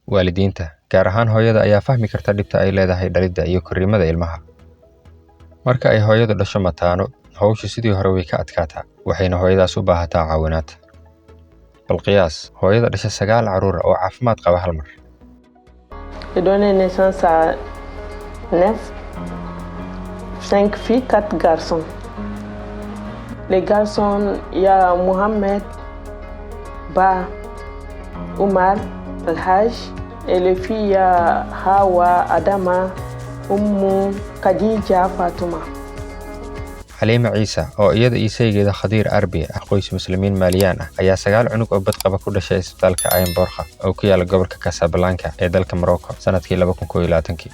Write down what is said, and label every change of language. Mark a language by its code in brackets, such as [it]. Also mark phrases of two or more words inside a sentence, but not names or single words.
[so] waalidiinta gaar ahaan hooyada ayaa fahmi karta dhibta ay leedahay dhalidda iyo korriimada ilmaha. Marka ay hooyadu dhasho mataano, hawshu sidii hore way ka adkaataa, waxayna hooyadaas u baahataa caawinaad. Bal qiyaas, hooyada dhasha 9 carruur oo caafimaad qaba hal mar. [fr] J'ai donné naissance à 9, 5 filles, 4 garçons. Les garçons, il y a Mohamed, Ba, Omar, Al-Haj. Et les filles, il y a Hawa, Adama, Oumou, Khadija, Fatouma. [so] Xaliima Ciise oo iyada isaygeeda Khadiir Arbi ah qoys muslimiin Maaliyaan ah ayaa 9 cunug oo bad qaba ku dhashay isbitaalka Ain Borkha oo ku yaala gobolka Casablanca ee dalka Morocco sanadkii 2021.